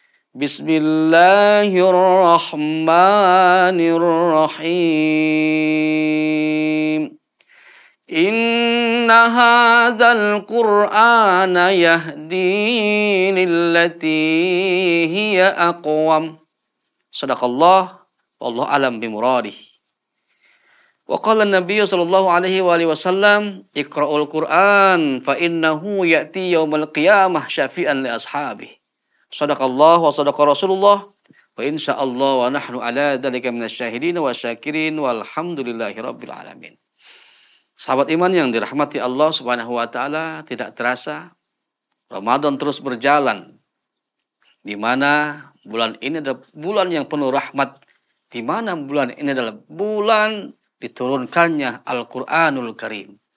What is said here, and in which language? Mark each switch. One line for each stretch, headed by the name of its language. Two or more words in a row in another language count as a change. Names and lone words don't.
Arabic: بسم الله الرحمن الرحيم. إن هذا القرآن يهدي للتي هي أقوم. صدق الله والله أعلم بمراده. وقال النبي صلى الله عليه وعلى آله وسلم اقرؤوا القرآن فإنه يأتي يوم القيامة شفيعا لأصحابه. صدق الله وصدق رسول الله وإن شاء الله ونحن على ذلك من الشاهدين والشاكرين والحمد لله رب العالمين.
Indonesian: Sahabat iman yang dirahmati Allah
Arabic: سبحانه وتعالى,
Indonesian: tidak terasa Ramadan terus berjalan, di mana bulan ini adalah bulan yang penuh rahmat, di mana bulan ini adalah bulan diturunkannya
Arabic: القرآن الكريم.